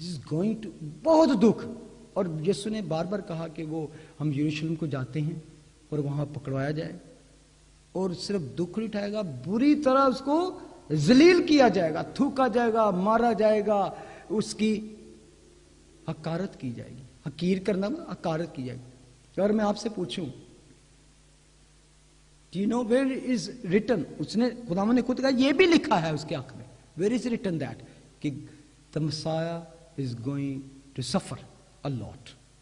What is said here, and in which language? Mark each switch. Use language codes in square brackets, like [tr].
[en] going to [ur] بہت دکھ. اور یسوع نے بار بار کہا کہ وہ ہم یروشلم کو جاتے ہیں اور وہاں پکڑوایا جائے اور صرف دکھ نہیں اٹھائے گا, بری طرح اس کو ذلیل کیا جائے گا, تھوکا جائے گا, مارا جائے گا, اس کی حقارت کی جائے گی. حقیر کرنا حقارت کی جائے گی. اور میں آپ سے پوچھوں, [en] Do you know where is written? [ur] اس نے خداوند نے خود کہا یہ بھی لکھا ہے اس کے حق میں. [en] Where is written that? کہ the Messiah is going to suffer a lot.